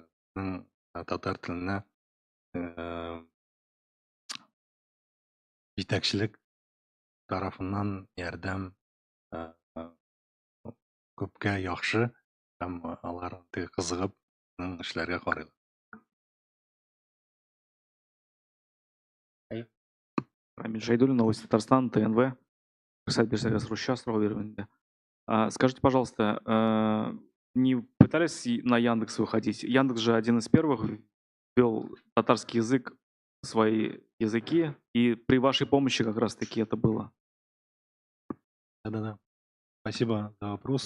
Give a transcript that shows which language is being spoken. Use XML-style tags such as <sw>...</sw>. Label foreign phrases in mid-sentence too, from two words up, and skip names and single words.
<tt>Безнең татар теленә җитәкчелек тарафыннан ярдәм күпкә яхшы һәм алар кызыгып безнең эшләргә карыйлар.</tt> <ru>Рамиль Шайдуллин, Новости Татарстана, ТНВ. Сайт Берсервис Руща, строго верно. Скажите, пожалуйста, не пытались на Яндекс выходить? Яндекс же один из первых ввел татарский язык в свои языки, и при вашей помощи как раз-таки это было. Да-да-да. Спасибо за вопрос.</ru>